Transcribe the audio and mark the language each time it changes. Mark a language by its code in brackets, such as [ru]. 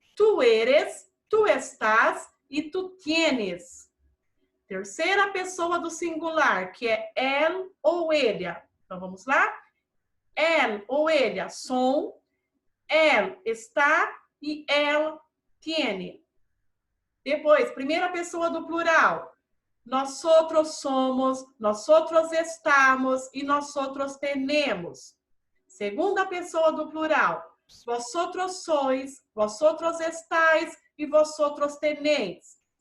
[es] Tu eres, tu estás e tu tienes. [pt] Terceira pessoa do singular, que é [es] él [pt] ou [es] ella. [pt] Então, vamos lá? [es] Él ou ella son, él está e él tiene. [pt] Depois, primeira pessoa do plural. [es] Nosotros somos, nosotros estamos e nosotros tenemos. [pt] Segunda pessoa do plural. [es] Vosotros sois, vosotros estáis e vosotros tenéis.